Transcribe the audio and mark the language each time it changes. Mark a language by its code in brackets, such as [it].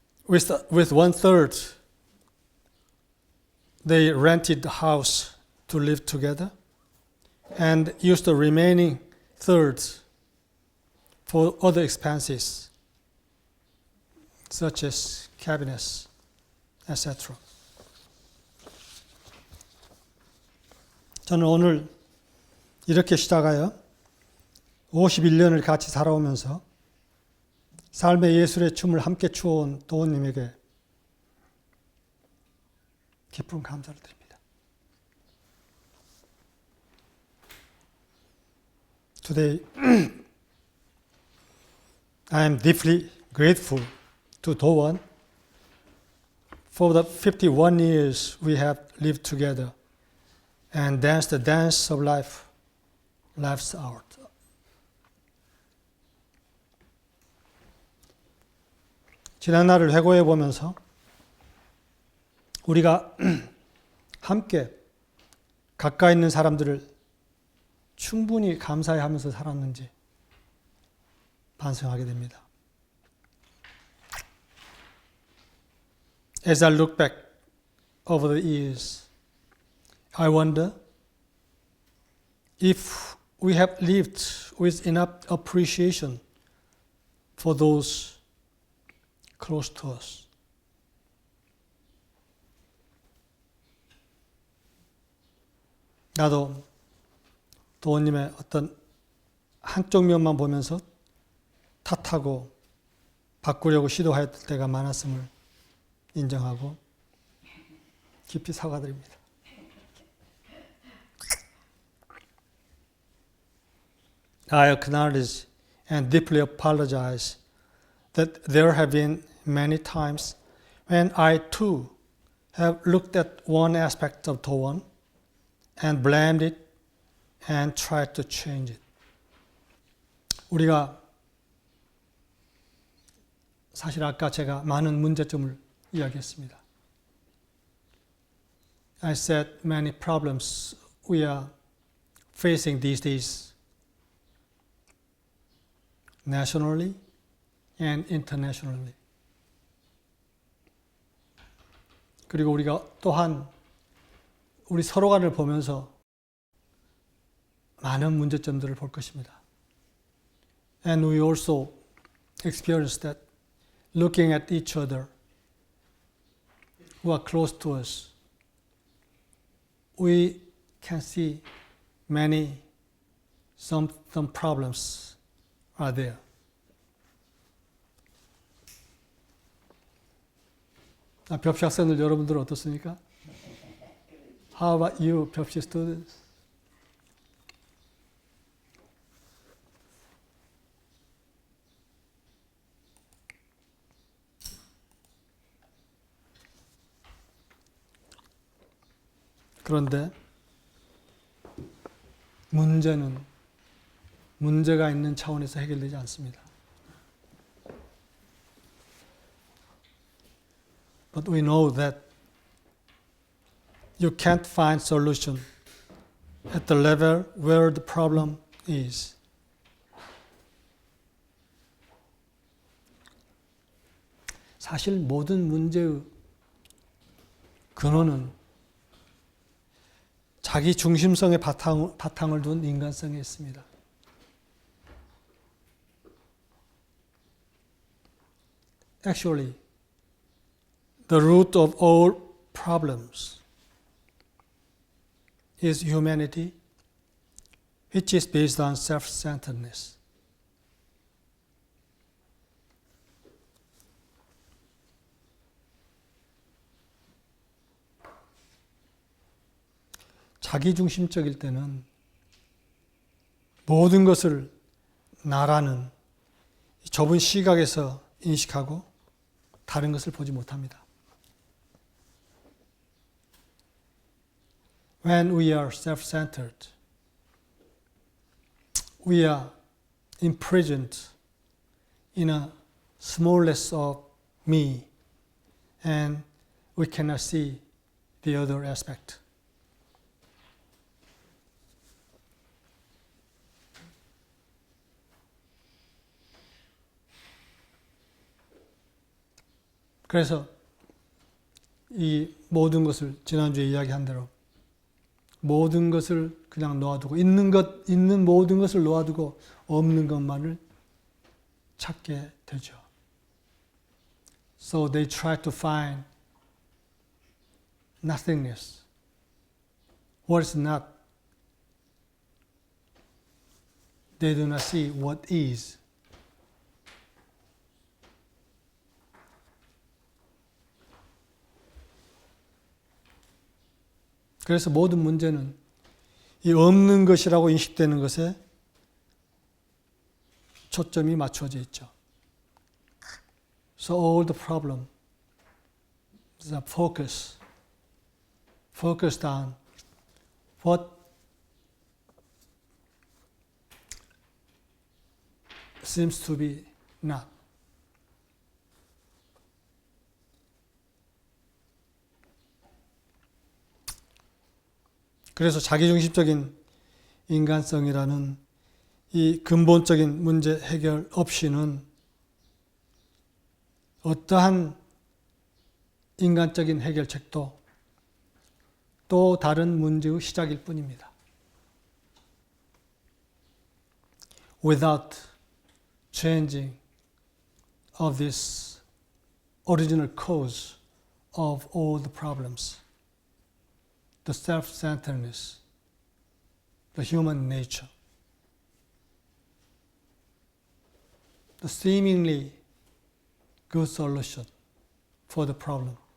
[en] With 1/3, they rented the house to live together and used the remaining third for other expenses such as cabinets, etc. [ko] 저는 오늘 이렇게 시작하여 51년을 같이 살아오면서 삶의 예술의 춤을 함께 추어온 도우님에게 깊은 감사를 드립니다. [en] Today, I am deeply grateful to Do-won for the 51 years we have lived together and danced the dance of life, life's art. [ko] 지난 날을 회고해 보면서 우리가 함께 가까이 있는 사람들을 충분히 감사해하면서 살았는지 반성하게 됩니다. [en] As I look back over the years, I wonder if we have lived with enough appreciation for those close to us. [ko] 나도 도원님의 어떤 한쪽 면만 보면서 탓하고 바꾸려고 시도했을 때가 많았음을 인정하고 깊이 사과드립니다. [en] I acknowledge and deeply apologize that there have been many times when I too have looked at one aspect of Towon and blamed it and tried to change it. [ko] 우리가 사실 아까 제가 많은 문제점을 이야기했습니다. [en] I said many problems we are facing these days, nationally and internationally. [ko] 그리고 우리가 또한 우리 서로 간을 보면서 많은 문제점들을 볼 것입니다. [en] And we also experience that looking at each other who are close to us, we can see some problems are there. [ko] 벽시 학생들 여러분들 어떻습니까? [en] How about you, 벽시 students? [ko] 그런데 문제는 문제가 있는 차원에서 해결되지 않습니다. [en] But we know that you can't find solution at the level where the problem is. [ko] 사실 모든 문제의 근원은 자기 중심성의 바탕을 둔 인간성에 있습니다. [en] Actually, the root of all problems is humanity, which is based on self-centeredness. [ko] 자기중심적일 때는 모든 것을 나라는 좁은 시각에서 인식하고 다른 것을 보지 못합니다. [en] When we are self-centered, we are imprisoned in a smallness of me, and we cannot see the other aspect. [ko] 그래서 이 모든 것을 지난주에 이야기한 대로 모든 것을 그냥 놓아두고 있는 모든 것을 놓아두고 없는 것만을 찾게 되죠. [en] So they try to find nothingness. What is not. They do not see what is. [ko] 그래서 모든 문제는 이 없는 것이라고 인식되는 것에 초점이 맞춰져 있죠. [en] So all the problem is focused on what seems to be not. [ko] 그래서 자기중심적인 인간성이라는 이 근본적인 문제 해결 없이는 어떠한 인간적인 해결책도 또 다른 문제의 시작일 뿐입니다. [en] Without changing of this original cause of all the problems, the self-centeredness, the human nature, the seemingly good solution for the problem